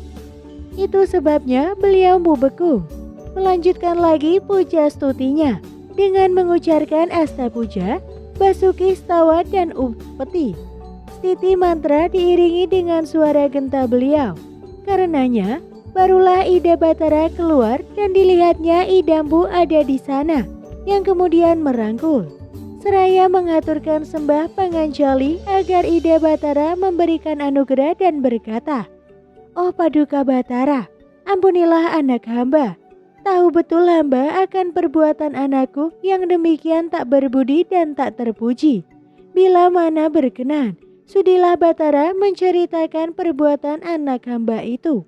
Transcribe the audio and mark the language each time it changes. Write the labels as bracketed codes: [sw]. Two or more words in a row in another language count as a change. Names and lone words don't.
[id] Itu sebabnya beliau Mpu Bekung melanjutkan lagi puja stutinya dengan mengucapkan asta puja, basuki, stawa, dan upeti. Stiti mantra diiringi dengan suara genta beliau. Karenanya barulah Ida Batara keluar dan dilihatnya Ida Mpu ada di sana, yang kemudian merangkul seraya mengaturkan sembah panganjali agar Ida Batara memberikan anugerah dan berkata, "Oh Paduka Batara, ampunilah anak hamba. Tahu betul hamba akan perbuatan anakku yang demikian tak berbudi dan tak terpuji. Bila mana berkenan, sudilah Batara menceritakan perbuatan anak hamba itu."